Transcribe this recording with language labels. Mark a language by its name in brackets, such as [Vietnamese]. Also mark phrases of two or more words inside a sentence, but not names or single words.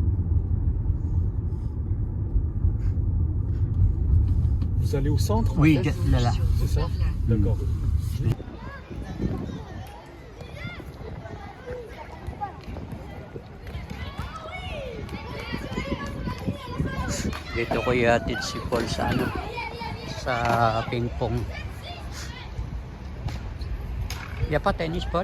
[French] Vous allez au centre Oui, en fait là, là. Sur C'est ça boulevard Lannes. D'accord. [Filipino] Dito ko ihatid si Paul sa sa ping-pong. Pa tennis Paul?